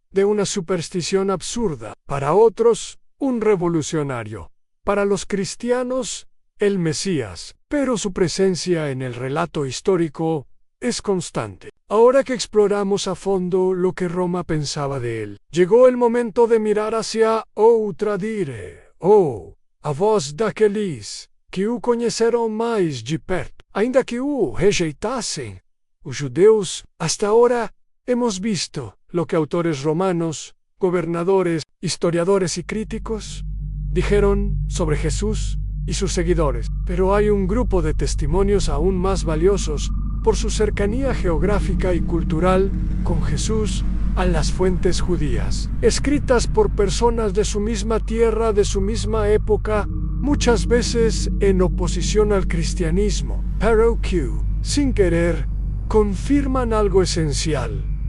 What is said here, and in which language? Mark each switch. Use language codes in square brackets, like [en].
[es] de una superstición absurda. Para otros, un revolucionario. Para los cristianos, el Mesías. Pero su presencia en el relato histórico es constante. Ahora que exploramos a fondo lo que Roma pensaba de él, llegó el momento de mirar hacia [pt] outra dire. A voz daqueles que o conheceram mais de perto, ainda que o rejeitassem. Os judeus, [es] hasta ahora, hemos visto lo que autores romanos, gobernadores, historiadores y críticos dijeron sobre Jesús y sus seguidores. Pero hay un grupo de testimonios aún más valiosos por su cercanía geográfica y cultural con Jesús a las fuentes judías, escritas por personas de su misma tierra, de su misma época, muchas veces en oposición al cristianismo, pero que, sin querer, confirman algo esencial.